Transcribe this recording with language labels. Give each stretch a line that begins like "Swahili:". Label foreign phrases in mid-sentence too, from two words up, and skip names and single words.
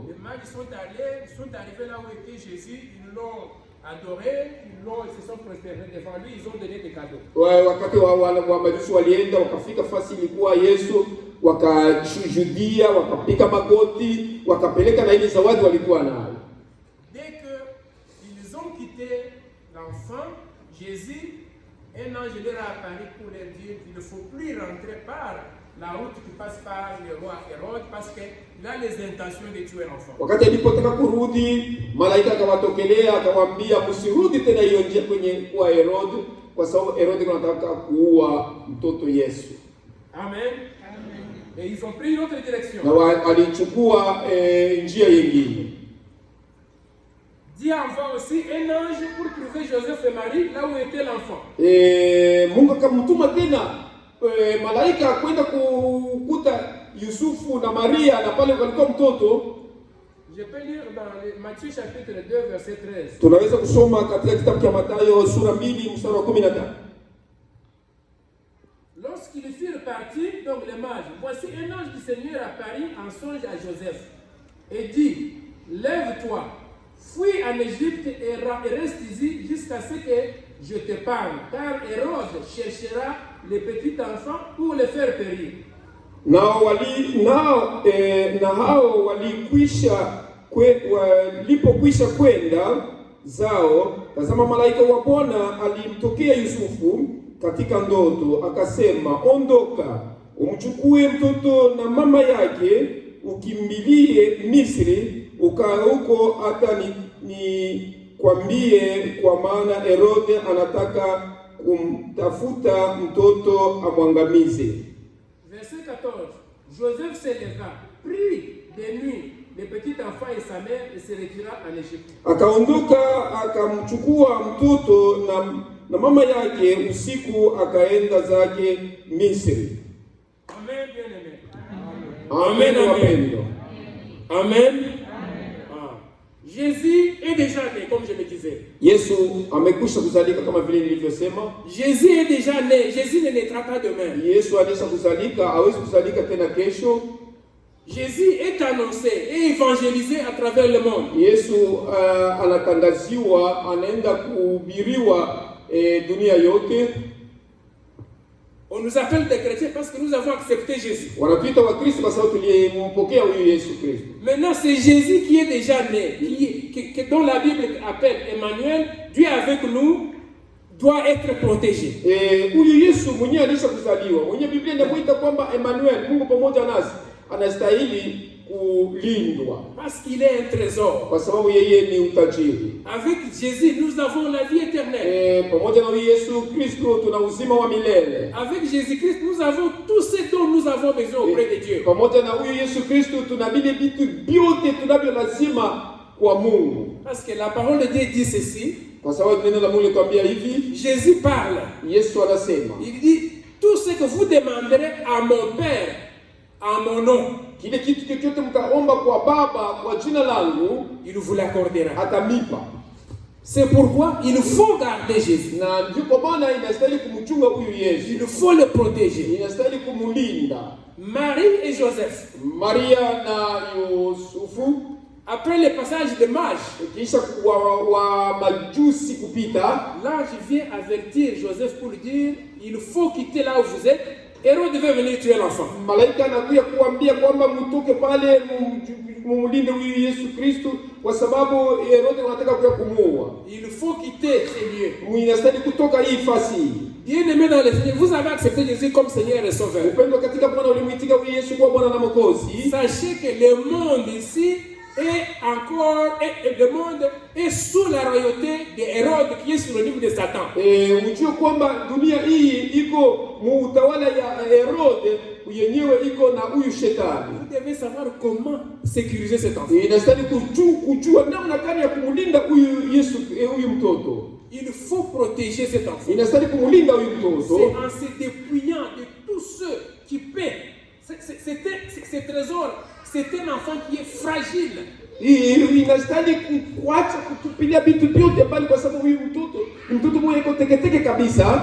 French: Les mages sont arrivés là où était Jésus, ils l'ont adoré, ils se sont prosternés devant lui, ils ont donné des cadeaux.
Swahili: Wakati wa majusi walienda wakafika fasi ilikuwa Yesu, wakashuhudia, wakapiga magoti, wakapeleka na ile zawadi walikuwa nayo.
French: Dès qu'ils ont quitté l'enfant, Jésus, un ange leur a apparu pour leur dire qu'il ne faut plus rentrer par la route qui passe par le roi Hérode parce qu'il a les intentions de tuer l'enfant.
Swahili: Wakati alipotaka kurudi, malaika akawatokelea akamwambia msirudi tena hiyo njia kwenye kwa Herode, kwa sababu Herode anataka kuua mtoto Yesu. Amen.
French: Et ils ont pris une autre direction.
Swahili: Na alichukua njia nyingine.
French: Dieu envoie aussi un ange pour trouver Joseph et Marie là où était l'enfant.
Swahili: Mungu akamtuma tena malaika kwenda kukuta Yusufu na Maria na pale walikuwa mtoto.
French: Je peux lire dans Matthieu chapitre 2 verset 13.
Swahili: Tunaweza kusoma katika kitabu cha Mathayo sura 2 mstari wa 15.
French: Lorsqu'ils furent partis, donc les mages, voici un ange du Seigneur apparut en songe à Joseph et dit, lève-toi, fuis en Égypte et reste ici jusqu'à ce que je te parle, car Hérode cherchera les petits enfants pour les faire périr.
Swahili: Na hao walipokwisha kwenda zao, tazama malaika wa Bwana alimtokea Yusufu katika ndoto, akasema, ondoka, umchukue mtoto na mama yake, ukimbilie Misri, ukae huko hata nikwambie, kwa maana Herode anataka kumtafuta mtoto amwangamize.
French: Verset 14. Joseph se leva, prit de nuit le petit enfant et sa mère et se retira en Égypte.
Swahili: Akaondoka akamchukua mtoto na mama yake usiku, akaenda zake Misri.
French: Amen, bien-aimé.
Swahili: Amen, wapendwa. Amen.
French: Jésus est déjà né, comme je le disais.
Swahili: Yesu amekwisha kuzalika kama vile nilivyosema.
French: Jésus est déjà né. Jésus ne naîtra pas demain.
Swahili: Yesu alisha kuzalika, hawezi kuzalika tena kesho.
French: Jésus est annoncé et évangélisé à travers le monde.
Swahili: Yesu anatangaziwa, anaenda kuhubiriwa dunia yote.
French: On nous appelle des chrétiens parce que nous avons accepté Jésus.
Swahili: Wanatuita wa Kristo kwa sababu tulimpokea huyu Yesu Kristo.
French: Maintenant, c'est Jésus qui est déjà né, dont la Bible appelle Emmanuel. Dieu avec nous doit être protégé.
Swahili: Huyu Yesu mwenyewe alisha kuzaliwa, mwenye Biblia inamuita kwamba Emmanuel, Mungu pamoja nasi, anastahili kulindwa
French: parce qu'il est un trésor.
Swahili: Kwa sababu yeye ni utajiri.
French: Avec Jésus, nous avons la vie éternelle.
Swahili: Pamoja na Yesu Kristo tuna uzima wa milele.
French: Avec Jésus-Christ, nous avons tout ce dont nous avons besoin auprès de Dieu.
Swahili: Pamoja na huyu Yesu Kristo tuna vile vitu vyote tunavyo lazima kwa Mungu.
French: Parce que la parole de Dieu dit ceci.
Swahili: Kwa sababu neno la Mungu linatuambia hivi.
French: Jésus parle.
Swahili: Yesu anasema.
French: Il dit, tout ce que vous demanderez à mon Père, en mon nom,
Swahili: kile kitu chochote mtaomba kwa Baba kwa jina langu,
French: il vous l'accordera.
Swahili: Atamipa.
French: C'est pourquoi il faut garder Jésus.
Swahili: Na ndipo Bwana inastahili kumchunga huyu Yesu.
French: Il faut le protéger.
Swahili: Inastahili kumlinda.
French: Marie et Joseph.
Swahili: Maria na Yusufu
French: Après le passage des mages,
Swahili: kisha wa majusi kupita,
French: l'ange vient avertir Joseph pour lui dire, il faut quitter là où vous êtes. Hérode devait venir tuer l'enfant.
Swahili: Malaika anakuja kuambia kwamba mtoke pale mumlinde huyu Yesu Kristo kwa sababu Herode anataka kuja kumuua.
French: Il faut quitter ces lieux.
Swahili: Inastahili kutoka hii fasi.
French: Bien-aimé dans le Seigneur, vous avez accepté Jésus comme Seigneur et Sauveur.
Swahili: Upendo katika Bwana ulimwitika huyu Yesu kwa Bwana na Mwokozi.
French: Sachez que le monde ici est encore, le monde est sous la royauté de Hérode qui est synonyme de Satan.
Swahili: Ujue kwamba dunia hii iko muutawala ya Herode yenyewe iko na huyu shetani.
French: Vous devez savoir comment sécuriser cet enfant.
Swahili: Inastahili kujua namna gani ya kumlinda huyu Yesu huyu mtoto.
French: Il faut protéger cet enfant.
Swahili: Inastahili kumlinda huyu mtoto.
French: C'est en se dépouillant de tous ceux qui paient. C'est trésor. C'est un enfant qui est fragile.
Swahili: Inastahili kuacha kutupilia vitu vyote bali kwa sababu huyu mtoto mmoja iko teketeke kabisa.